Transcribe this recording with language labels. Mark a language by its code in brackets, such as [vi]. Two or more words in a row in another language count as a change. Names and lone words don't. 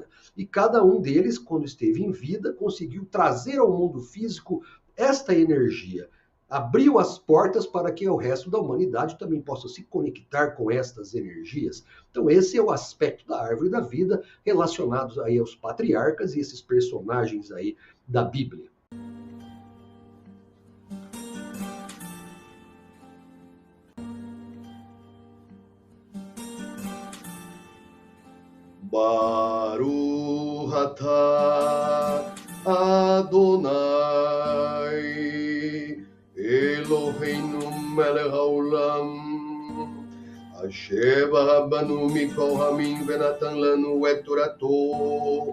[pt] E cada um deles, quando esteve em vida, conseguiu trazer ao mundo físico esta energia. Abriu as portas para que o resto da humanidade também possa se conectar com estas energias. Então esse é o aspecto da árvore da vida relacionados aí aos patriarcas e esses personagens aí da Bíblia. [he] ברוך אתה אדוני אלוהינו מלך העולם אשר ברא בנו מכל העמים ונתן לנו את תורתו.